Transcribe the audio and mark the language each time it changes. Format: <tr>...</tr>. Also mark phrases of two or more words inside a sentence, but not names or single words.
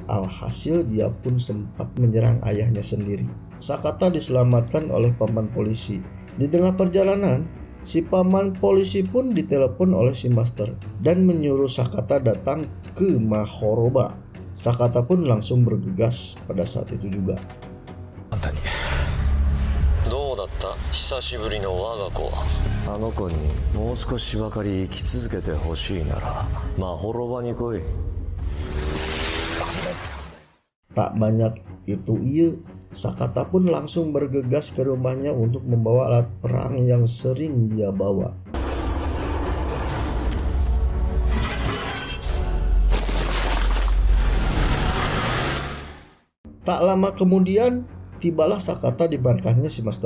<id>Alhasil dia pun sempat menyerang ayahnya sendiri. Sakata diselamatkan oleh paman polisi. Di tengah perjalanan, si paman polisi pun ditelepon oleh si Master dan menyuruh Sakata datang ke Mahoroba. Sakata pun langsung bergegas pada saat itu juga.</id> <ja>どうだった久しぶりの我が子は。あの子にもう少しばかり生き続けてほしいならまほろばに来い。</ja> <id>Tak banyak itu iya, Sakata pun langsung bergegas ke rumahnya untuk membawa alat perang yang sering dia bawa. Tak lama kemudian, tibalah Sakata di markasnya si Master.</id>